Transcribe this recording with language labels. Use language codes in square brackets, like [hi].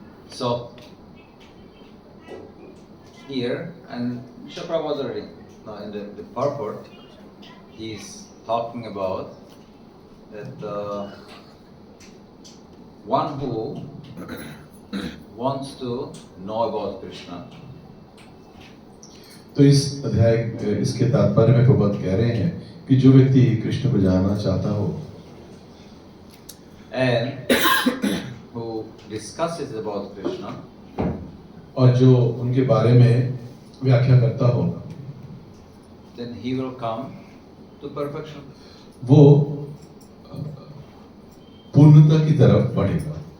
[en] So here, and Srila Prabhupada already now in the purport, he's talking about that one who wants to know about Krishna. [hi] तो इस अध्याय इसके तात्पर्य में प्रभुपाद कह रहे हैं कि जो व्यक्ति कृष्ण को जानना चाहता हो [en] and who discusses about Krishna, [hi] और जो उनके बारे में व्याख्या करता हो, [en] then he will come to perfection. [hi] वो पूर्णता की तरफ बढ़ेगा।